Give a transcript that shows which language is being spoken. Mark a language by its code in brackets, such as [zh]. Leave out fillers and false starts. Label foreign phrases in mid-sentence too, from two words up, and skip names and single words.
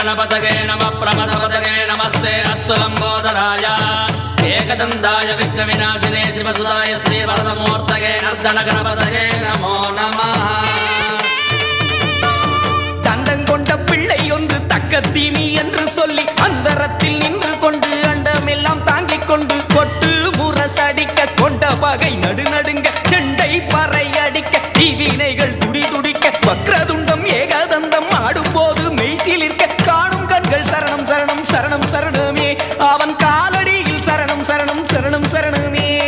[sa] गणपतये नमः प्रमथपतये नमस्ते अस्तु लंबोदराय एकदन्ताय विघ्नविनाशिने शिवसुताय श्रीवरदमूर्तये नर्दन गणपतये नमो नमः [ta] தந்தங்கொண்ட பிள்ளை ஒன்று தக்க தீமி என்று சொல்லி அந்தரத்தில் நின்று கொண்டு அண்டமெல்லாம் தாங்கிக் கொண்டு கொட்டு முரசடிக்க கொண்ட பகை நடுநடுங்க செண்டை பறை அடிக்க தீவினைகள் துடி துடிக்க வக்ரதுண்டம் ஏகதந்தம் ஆடும்போது மெய்சிலிருக்க காணும் கண்கள் சரணம் சரணம் சரணம் சரணமே அவன் காலடியில் சரணம் சரணம் சரணம் சரணமே